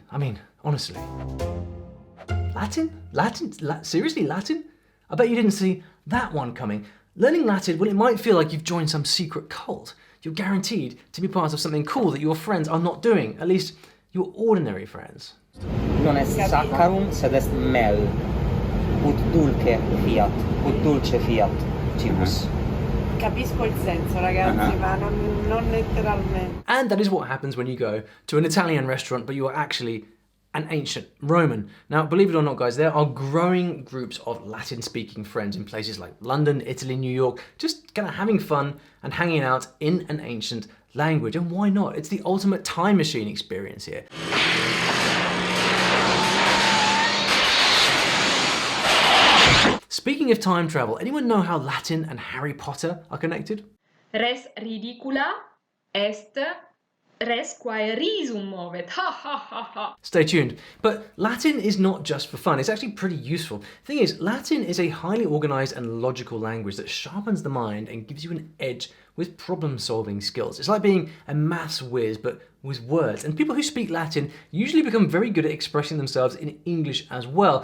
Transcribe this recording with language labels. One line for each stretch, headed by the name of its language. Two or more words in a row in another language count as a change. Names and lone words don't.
English: I mean, honestly. Latin? Seriously, Latin? I bet you didn't see that one coming. Learning Latin, well, it might feel like you've joined some secret cult. You're guaranteed to be part of something cool that your friends are not doing, at least your ordinary friends.
Latin: Non è saccharum, sed est mel. Ut dulce fiat, ut dulce fiat, cibus.
Italian: Capisco il senso, ragazzi, ma non letteralmente.
English: And that is what happens when you go to an Italian restaurant, but you are actually an ancient Roman. Now, believe it or not, guys, there are growing groups of Latin-speaking friends in places like London, Italy, New York, just kind of having fun and hanging out in an ancient language. And why not? It's the ultimate time machine experience here. Speaking of time travel, anyone know how Latin and Harry Potter are connected?
Latin: Res ridicula est res quae risum movet. Ha ha ha ha.
English: Stay tuned. But Latin is not just for fun, it's actually pretty useful. Thing is, Latin is a highly organized and logical language that sharpens the mind and gives you an edge with problem-solving skills. It's like being a maths whiz, but with words. And people who speak Latin usually become very good at expressing themselves in English as well.